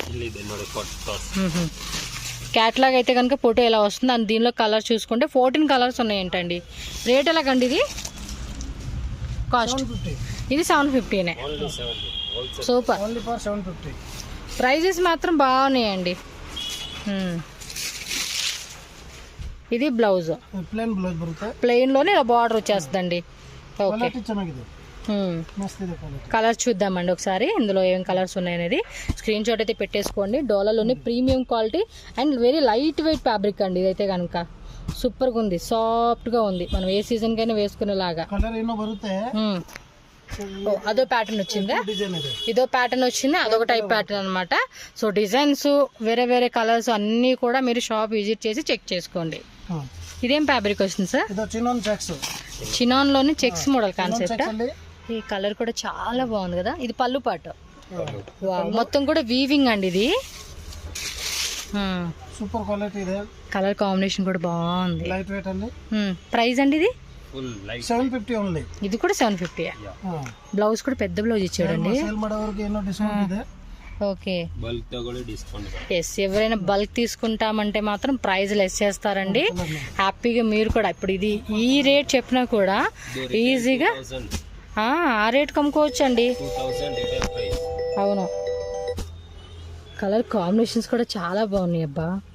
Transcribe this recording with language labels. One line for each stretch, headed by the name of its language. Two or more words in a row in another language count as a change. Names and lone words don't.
Telugu: క్యాట్లాగ్ అయితే కనుక ఫోటో ఎలా వస్తుంది అని దీనిలో కలర్ చూసుకుంటే 14 కలర్స్ ఉన్నాయంటండి. రేట్ ఎలాగండి ఇది? కాస్ట్ ఇది 750నే. సూపర్, ప్రైజెస్ మాత్రం బాగున్నాయండి. ఇది బ్లౌజ్
English: plain blouse
Kannada: ಬರುತ್ತೆ,
Telugu: ప్లెయిన్ లోనే ఇలా బార్డర్ వచ్చేస్తుందండి. ఓకే,
Kannada: మస్త్ ಇದೆ క్వాలిటీ.
Telugu: కలర్స్ చూద్దామండి ఒకసారి, ఇందులో ఏం కలర్స్ ఉన్నాయనేది
English: screen shot
Telugu: అయితే పెట్టేసుకోండి. డోలాలోని
English: premium quality and very light weight fabric
Telugu: అండి. ఇదైతే కనుక సూపర్గా ఉంది, సాఫ్ట్గా ఉంది, మనం ఏ సీజన్కైనా వేసుకునేలాగా.
Kannada: కలర్ ಏನೋ ಬರುತ್ತೆ.
Telugu: అదో ప్యాటర్న్ వచ్చిందా,
Kannada: డిజైన్ ಇದೆ.
Telugu: ఇదో ప్యాటర్న్ వచ్చింది, అదొక టైప్ ప్యాటర్న్ అనమాట. సో డిజైన్స్ వేరే వేరే కలర్స్ అన్నీ కూడా మీరు
English: shop visit
Telugu: చేసి చెక్ చేసుకోండి. ఇదేం ఫ్యాబ్రిక్ వస్తుంది సార్? ఇది చినాన్ చెక్స్. చినాన్ లోని చెక్స్
English: model concept.
Telugu: అండి. ఈ కలర్ కూడా చాలా బాగుంది కదా. ఇది పళ్ళు పాట. వావ్, మొత్తం కూడా వీవింగ్ అండి ఇది.
English: super quality
Kannada: ಇದೆ.
English: colour combination
Telugu: కూడా బాగుంది.
English: light weight
Telugu: అండి. ప్రైస్ అండి ఇది 750 ఓన్లీ. ఇది కూడా 750. బ్లౌజ్ కూడా పెద్ద బ్లౌజ్ ఇచ్చాడండి.
Kannada: సేల్ ಮಾಡೋರಿಗೆ ಏನೋ ಡಿಸ್ಕೌಂಟ್ ಇದೆ.
Telugu: ఓకే, ఎస్, ఎవరైనా బల్క్ తీసుకుంటామంటే మాత్రం
English: price less
Telugu: చేస్తారండి. హ్యాపీగా మీరు కూడా ఇప్పుడు ఇది ఈ రేట్ చెప్పినా కూడా ఈజీగా ఆ రేట్ కమ్ముకోవచ్చు అండి. అవును,
English: colour combinations
Telugu: కూడా చాలా బాగున్నాయి అబ్బా.